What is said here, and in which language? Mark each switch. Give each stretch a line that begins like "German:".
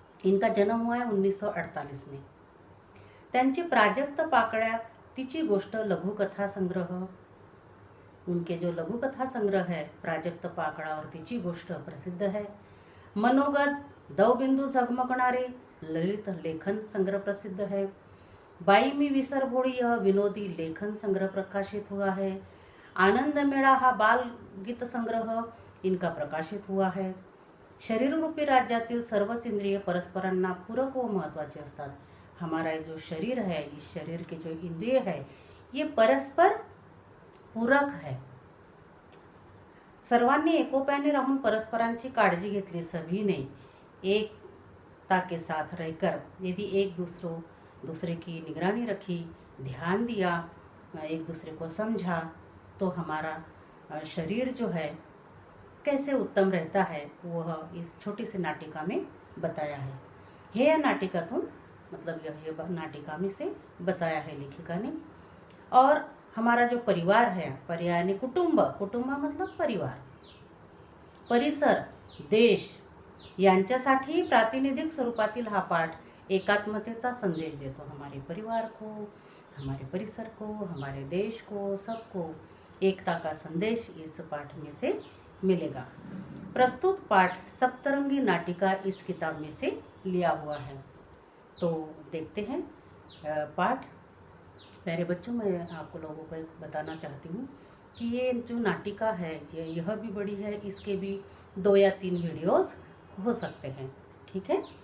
Hindi: इनका जन्म हुआ है 1948 में।
Marathi: त्यांची प्राजक्त पाकळ्या, तिची गोष्ट लघुकथा संग्रह,
Hindi: उनके जो लघुकथा संग्रह है प्राजक्त पाकळा और तिची गोष्ट प्रसिद्ध है। मनोगत दवबिंदू झगमगणारे ललित लेखन संग्रह प्रसिद्ध है। बाई मी विसर भोड़ी यह विनोदी लेखन संग्रह प्रकाशित हुआ है। आनंद मेळा हा बाल गीत संग्रह इनका प्रकाशित हुआ है।
Marathi: शरीर रूपी राज्यातील सर्वच इंद्रिय परस्परांना पूरक व महत्वाचे असतात।
Hindi: हमारा जो शरीर है, इस शरीर के जो इंद्रिय है, ये परस्पर पूरक है।
Marathi: सर्वांनी एकोप्याने राहून परस्परांची काळजी घेतली।
Hindi: सभी ने एकता के साथ रहकर यदि एक दूसरे की निगरानी रखी, ध्यान दिया, एक दूसरे को समझा, तो हमारा शरीर जो है कैसे उत्तम रहता है, वह इस छोटी सी नाटिका में बताया है।
Marathi: हे या नाटिकातून
Hindi: मतलब यह नाटिका में से बताया है लेखिका ने। और हमारा जो परिवार है, यानी कुटुंब, कुटुंब मतलब परिवार, परिसर, देश
Marathi: यांच्यासाठी प्रातिनिधिक स्वरूपातील हा पाठ एकात्मतेचा संदेश देतो।
Hindi: हमारे परिवार को, हमारे परिसर को, हमारे देश को, सबको एकता का संदेश इस पाठ में से मिलेगा। प्रस्तुत पाठ सप्तरंगी नाटिका इस किताब में से लिया हुआ है। तो देखते हैं पाठ। प्यारे बच्चों, मैं आपको लोगों को एक बताना चाहती हूँ कि ये जो नाटिका है यह भी बड़ी है, इसके भी 2 या 3 वीडियोस हो सकते हैं। ठीक है।